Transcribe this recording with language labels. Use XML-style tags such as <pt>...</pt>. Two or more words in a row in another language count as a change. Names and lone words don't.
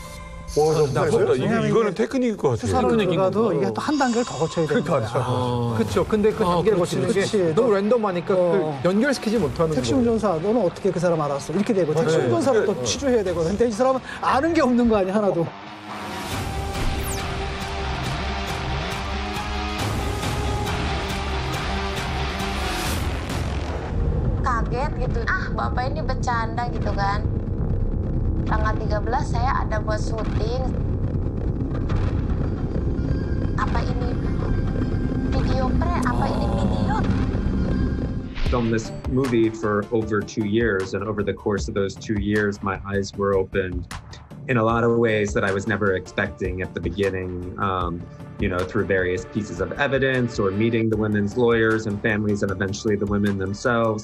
<ko>이거는 테크닉일 것 같아요. 수사를 들어가도 이게 또 한 단계를 더 거쳐야 되는 거죠. 그렇죠. 근데 그 단계를 거치는 게 너무 랜덤하니까 그 연결시키지 못하는 택시 운전사 너는 어떻게 그 사람 알았어? 이렇게 되고 택시 운전사를 또 취조해야 되거든. 근데 이 사람은 아는 게 없는 거 아니야 하나도.</ko> <id>Kaget gitu. Bapak ini bercanda gitu kan. Tanggal 13 saya ada buat syuting. Apa ini video Apa ini video?</id> <en>Filmed this movie for over 2 years, and over the course of those 2 years, my eyes were opened in a lot of ways that I was never expecting at the beginning. Through various pieces of evidence or meeting the women's lawyers and families and eventually the women themselves.</en>